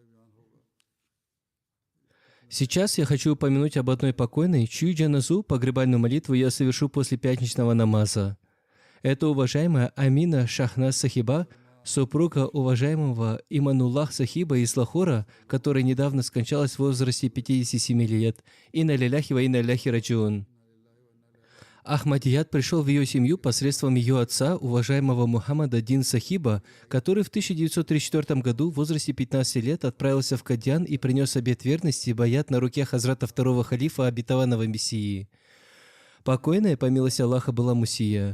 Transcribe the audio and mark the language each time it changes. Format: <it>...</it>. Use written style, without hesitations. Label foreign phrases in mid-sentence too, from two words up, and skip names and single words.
<ru>Сейчас я хочу упомянуть об одной покойной, чью джаназу, погребальную молитву, я совершу после пятничного намаза. Это уважаемая Амина Шахназ Сахиба, супруга уважаемого Имануллах Сахиба из Лахора, которая недавно скончалась в возрасте 57 лет.</ru> <ar>إنا لله وإنا إليه راجعون.</ar> <ru>Ахмадият пришел в ее семью посредством ее отца, уважаемого Мухаммада Дин Сахиба, который в 1934 году в возрасте 15 лет отправился в Кадьян и принес обет верности и баят на руке хазрата второго халифа обетованного Мессии. Покойная, по милости Аллаха, была Мусия.</ru>